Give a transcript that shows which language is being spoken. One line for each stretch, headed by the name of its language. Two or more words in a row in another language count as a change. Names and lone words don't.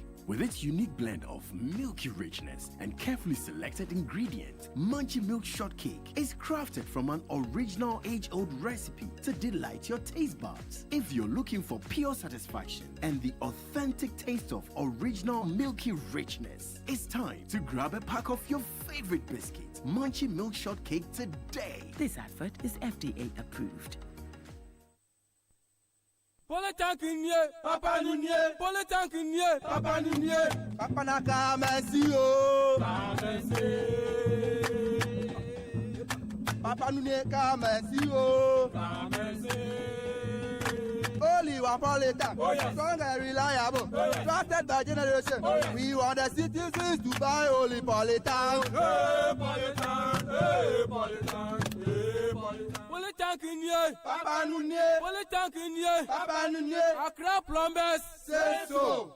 English: With its unique blend of milky richness and carefully selected ingredients, Munchie Milk Shortcake is crafted from an original age-old recipe to delight your taste buds. If you're looking for pure satisfaction and the authentic taste of original milky richness, it's time to grab a pack of your favorite biscuits, Munchie Milk Shortcake today. This advert is FDA approved. Papa Nunye, Papa Nunye, Papa Naka Messi, Papa Nunye Kamesi, Only one politician, strong and reliable, trusted by generation. We want the citizens to buy only politicians. Papa Nunye, Papa Nunye, Accra Plumbers, say so.